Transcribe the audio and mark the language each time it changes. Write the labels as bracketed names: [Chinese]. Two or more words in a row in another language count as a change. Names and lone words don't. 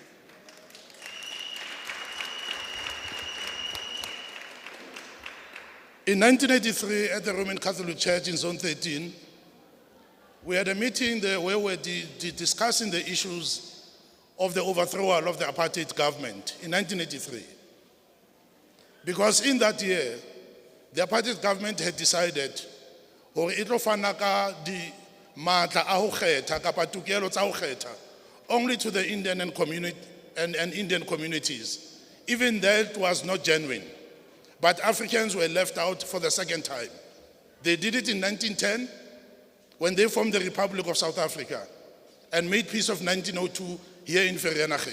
[English] In 1983, at the Roman Catholic Church in Zone 13, we had a meeting there where we were discussing the issues of the overthrow of the apartheid government in 1983. Because in that year, the apartheid government had decided [Southern Sotho] hore e tlo fana ka di matla a ho kgetha kapa tokelo tsa ho kgetha [English] only to the Indian and Indian communities. Even that was not genuine. But Africans were left out for the second time. They did it in 1910 when they formed the Republic of South Africa and made peace of 1902 here in Vereeniging.